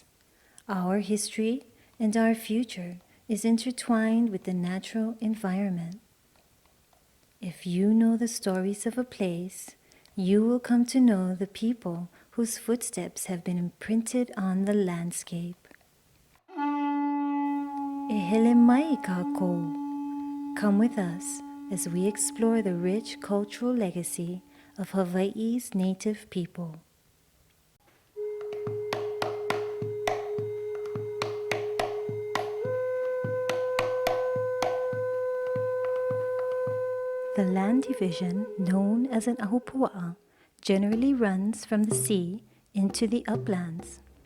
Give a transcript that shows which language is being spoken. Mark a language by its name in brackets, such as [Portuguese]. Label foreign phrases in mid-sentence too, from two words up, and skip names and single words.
[English] Our history and our future is intertwined with the natural environment. If you know the stories of a place, you will come to know the people whose footsteps have been imprinted on the landscape. [Hawaiian] E hele mai kākou. [English] Come with us as we explore the rich cultural legacy of Hawaii's native people. The land division, known as an ahupua'a, generally runs from the sea into the uplands.